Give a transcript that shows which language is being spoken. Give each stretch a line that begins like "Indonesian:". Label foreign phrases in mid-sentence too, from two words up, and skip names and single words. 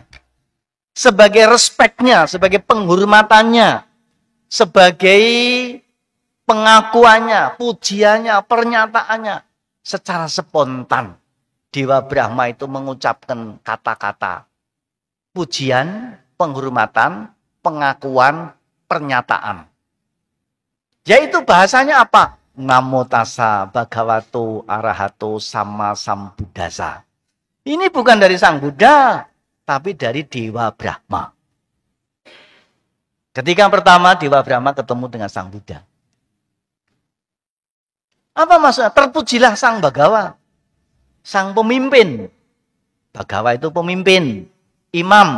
Indonesian: Sebagai respeknya, sebagai penghormatannya, sebagai pengakuannya, pujiannya, pernyataannya. Secara spontan, Dewa Brahma itu mengucapkan kata-kata pujian, penghormatan, pengakuan, pernyataan. Yaitu bahasanya apa?
Pali: Namo tassa bhagavato arahato sama sambuddhassa.
Indonesian: Ini bukan dari Sang Buddha, tapi dari Dewa Brahma. Ketika pertama Dewa Brahma ketemu dengan Sang Buddha. Apa maksudnya? Terpujilah Sang Bhagawa. Sang pemimpin. Bhagawa itu pemimpin. Imam.